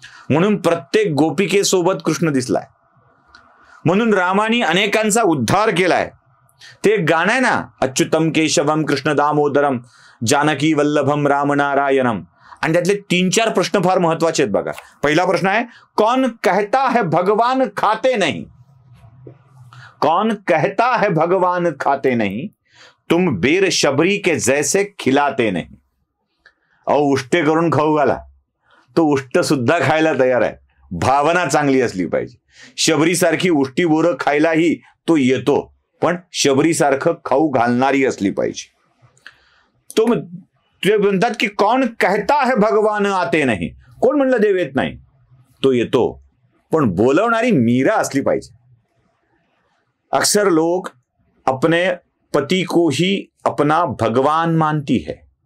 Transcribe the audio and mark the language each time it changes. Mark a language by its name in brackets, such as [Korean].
[Marathi] म्हणून प्रत्येक गोपिकेसोबत कृष्ण दिसलाय. म्हणून रामानी अनेकांचा उद्धार केलाय. ते गाणं आहे ना, अच्युतम केशवम कृष्ण दामोदरम जानकी वल्लभम राम नारायणम. आणि त्यातले 3-4 प्रश्न फार महत्वाचे आहेत बघा. पहिला प्रश्न आहे, [Hindi] कौन कहता है भगवान खाते नहीं? कौन कहता है भगवान खाते नहीं, तुम बेर शबरी के जैसे खिलाते नहीं. [Marathi] अहो उष्टे करून खाऊ घाला, तो उष्ट सुद्धा खायला तयार आहे. भावना चांगली असली पाहिजे. शबरीसारखी उष्टी बोरं खायलाही तो येतो, पण शबरीसारखं खाऊ घालणारी असली पाहिजे. तो ते म्हणतात की [Hindi] कौन कहता है भगवान आते नाही, [Marathi] कोण म्हणलं देव येत नाही, तो येतो, पण बोलवणारी मीरा असली पाहिजे. [Hindi] अक्सर लोग अपने पति को ही अपना भगवान मानती है.